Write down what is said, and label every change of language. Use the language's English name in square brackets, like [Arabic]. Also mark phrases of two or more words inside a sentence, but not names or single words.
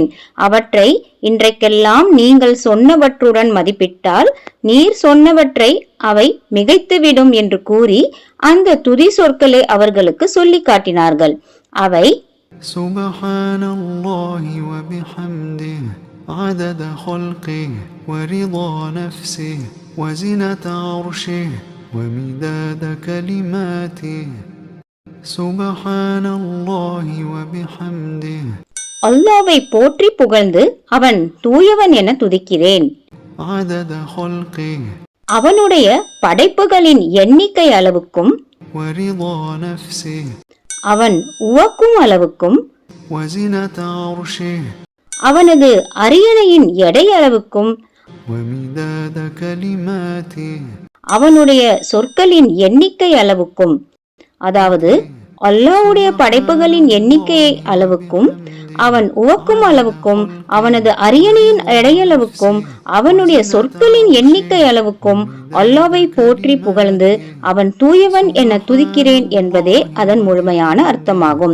[Tamil] அவற்றை இன்றைக்கெல்லாம் நீங்கள் சொன்னவற்றுடன் மதிப்பிட்டால் நீர் சொன்னவற்றை அவை மிகைத்துவிடும் என்று கூறி அந்த துதி சொற்களை அவர்களுக்கு சொல்லி காட்டினார்கள். அவை [Arabic] سبحان الله وبحمده عدد خلقه ورضا نفسه وزنة عرشه ومداد كلماته سبحان الله وبحمده [Tamil] அல்லாஹ்வை போற்றி புகழ்ந்து அவன் தூயவன் என துதிக்கிறேன். [Arabic] عدد خلقه [Tamil] அவனுடைய படைப்புகளின் எண்ணிக்கை அளவுக்கும் [Arabic] ورضا نفسه [Tamil] அவன் உவக்கும் அளவுக்கும் [Arabic] وزنة عرشه [Tamil] அவனது அரியணையின் எடை அளவுக்கும் [Arabic] ومداد كلماته [Tamil] அவனுடைய சொற்களின் எண்ணிக்கை அளவுக்கும், அதாவது அல்லாஹ்வுடைய படைப்புகளின் எண்ணிக்கை அளவுக்கும் அவன் உவக்கும் அளவுக்கும் அவனது அரியணையின் எடையளவுக்கும் அவனுடைய சொற்களின் எண்ணிக்கை அளவுக்கும் அல்லாஹ்வை போற்றி புகழ்ந்து அவன் தூயவன் என துதிக்கிறேன் என்பதே அதன் முழுமையான அர்த்தமாகும்.